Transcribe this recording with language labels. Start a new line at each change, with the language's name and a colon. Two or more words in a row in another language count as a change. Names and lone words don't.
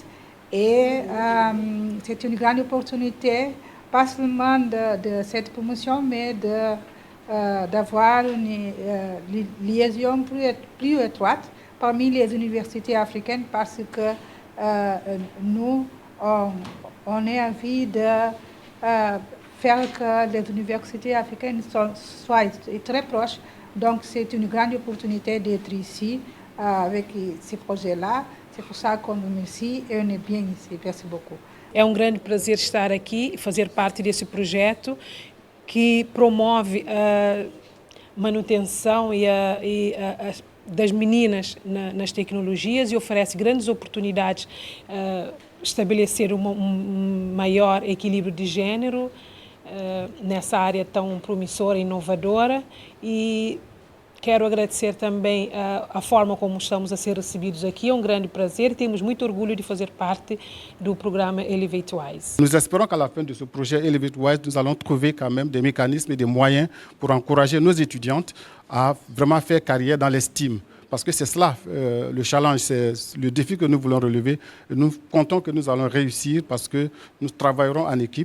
French: Et c'est une grande opportunité, pas seulement de cette promotion, mais d'avoir une liaison plus étroite parmi les universités africaines, parce que nous, on a envie de faire que les universités africaines soient très proches. Donc c'est une grande opportunité d'être ici avec ces projets-là. C'est pour ça qu'on nous remercie et on est bien ici. Merci beaucoup.
Portuguese: É grande prazer estar aqui e fazer parte desse projeto que promove a manutenção e das meninas nas tecnologias e oferece grandes oportunidades, estabelecer um maior equilíbrio de gênero nessa área tão promissora e inovadora. E quero agradecer também a forma como estamos a ser recebidos aqui. É um grande prazer e temos muito orgulho de fazer parte do programa ElevateWise.
French: Nous espérons qu'à la fin de ce projet ElevateWise, nous allons trouver quand même des mécanismes et des moyens pour encourager nos étudiantes à vraiment faire carrière dans les STEAM. Parce que c'est cela, le challenge, c'est le défi que nous voulons relever. Et nous comptons que nous allons réussir parce que nous travaillerons en équipe.